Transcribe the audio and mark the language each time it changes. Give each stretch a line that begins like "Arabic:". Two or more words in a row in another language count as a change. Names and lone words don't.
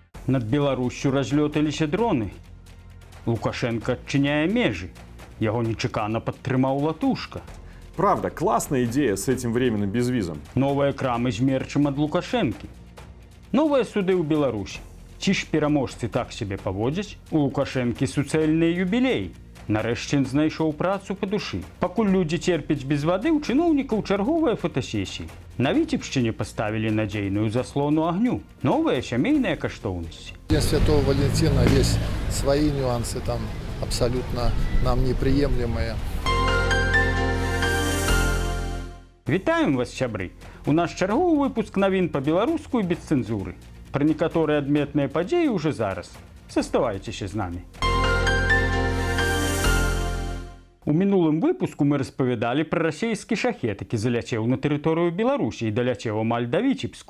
Belarusian: Над Беларуссю разлёталіся дроны. Лукашенко адчыняе межы. Яго нечакана падтрымаў Латушка.
Russian: Правда, классная идея с этим временным безвизом.
Belarusian: Новыя крамы з мерчам ад Лукашэнкі. Новыя суды ў Беларусі. Ці ж пераможцы так сябе паводзяць? У Лукашэнкі суцэльныя юбілеі. Нарэшце ён знайшоў працу па душы. Пакуль людзі церпяць без вады, у чыноўнікаў чарговыя фотасесіі. На Віцебшчыне паставілі надзейную заслону агню. Новыя сямейныя каштоўнасці.
Russian: День Святого Валентина есть свои нюансы, там абсолютно нам неприемлемые.
Belarusian: Вітаем вас, сябры! У наш чарговы выпуск навін па-беларуску і без цэнзуры. Пра некаторыя адметныя падзеі ўжо зараз. Заставайцеся з намі. У мінулым выпуску мы распавядалі пра расейскі шахет, які заляцеў на тэрыторыю Беларусі і даляцеў амаль да Віцебску.